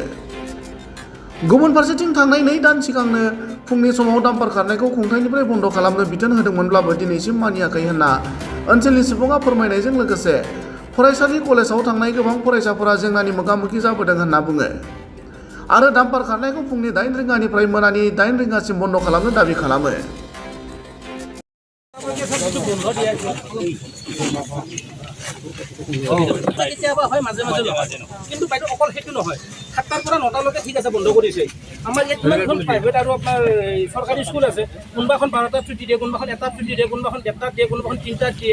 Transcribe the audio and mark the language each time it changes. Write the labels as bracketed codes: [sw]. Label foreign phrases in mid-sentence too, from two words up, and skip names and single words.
[brx] गुबुन फारसेथिं थांनाय 2 दान सिगांनो फुंनि समाव डाम्पार खारनायखौ खुंथायनिफ्राय बन्द खालामनो बिथोन होदोंमोनब्लाबो दिनैसिम मानियाखै होनना ओनसोलनि सुबुङा फोरमायनायजों लोगोसे फरायसालि कलेजाव थांनाय गोबां फरायसाफोरा जेंनानि मोगा-मोगि जाबोदों होनना बुङो आरो डाम्पार खारनायखौ फुंनि 8 रिंगानिफ्राय मोनानि 8 रिंगासिम बन्द खालामनो दाबि खालामो। [as] কেতিয়াবা হয় মাজে মাজে নহয়, কিন্তু বাইদেউ অকল সেইটো নহয়, 7টাৰ পৰা 9টালৈকে ঠিক আছে বন্ধ কৰিছে। আমাৰ ইয়াত কিমানখন প্ৰাইভেট আৰু আপোনাৰ চৰকাৰী স্কুল আছে, কোনোবাখন 12টাত ছুটি দিয়ে, কোনোবাখন 1টাত ছুটি দিয়ে, কোনোবাখন 1টাত দিয়ে, কোনোবাখন 3টাত দিয়ে।